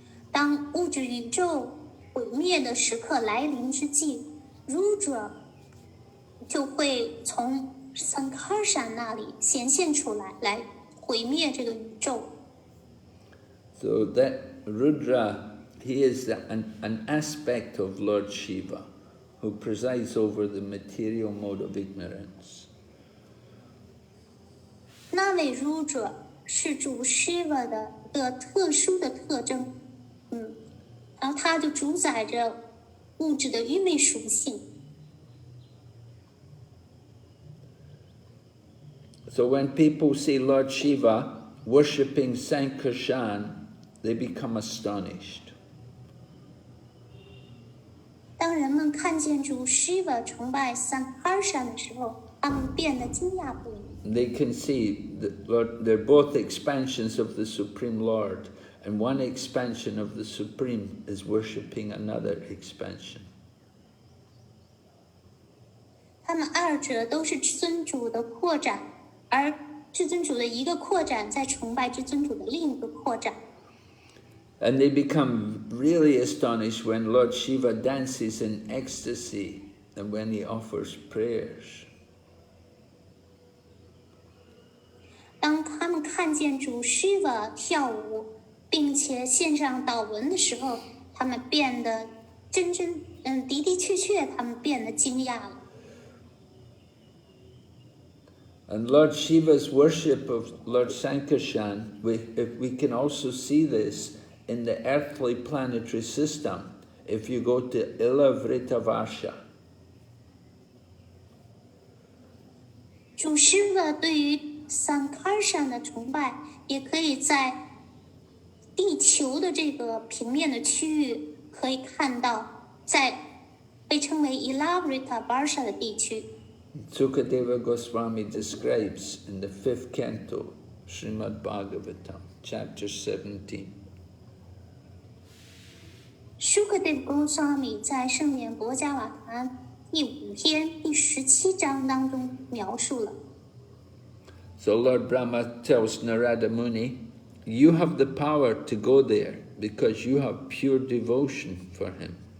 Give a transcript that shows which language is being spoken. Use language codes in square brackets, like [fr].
[zh] 当物质宇宙毁灭的时刻来临之际 ，Rudra 就会从 Sankarshan 那里显现出来，来毁灭这个宇宙。 [en] So that Rudra, he is an aspect of Lord Shiva, who presides over the material mode of ignorance. [zh] 那位 Rudra 是主 Shiva 的一个特殊的特征，然后他就主宰着物质的愚昧属性。 [en] So when people see Lord Shiva worshipping Sankarshan, they become astonished. [zh] 当人们看见主 Shiva 崇拜 Sankarshan 的时候，他们变得惊讶不已。 [en] They can see that they're both expansions of the Supreme Lord, and one expansion of the Supreme is worshipping another expansion. [zh] 他们二者都是至尊主的扩展，而至尊主的一个扩展在崇拜至尊主的另一个扩展。 [en] And they become really astonished when Lord Shiva dances in ecstasy and when he offers prayers. [zh] 当他们看见主 Shiva 跳舞，并且献上祷文的时候，他们变得的确，他们变得惊讶了。 [en] And Lord Shiva's worship of Lord Sankarshan, we can also see this in the earthly planetary system. If you go to Ilavrita-Varsha. [zh] 主 Shiva 对于 Sankarshan 的崇拜，也可以在地球的这个平面的区域可以看到，在被称为 Ilavrita-Varsha 的地区。 [en] Sukadeva Goswami describes in the 5th canto, Srimad Bhagavatam, chapter 17. [zh] Sukadeva Goswami 在圣典博伽瓦坛第5篇第17章当中描述了。 [en] So Lord Brahma tells Narada Muni, you have the power to go there because you have pure devotion for him.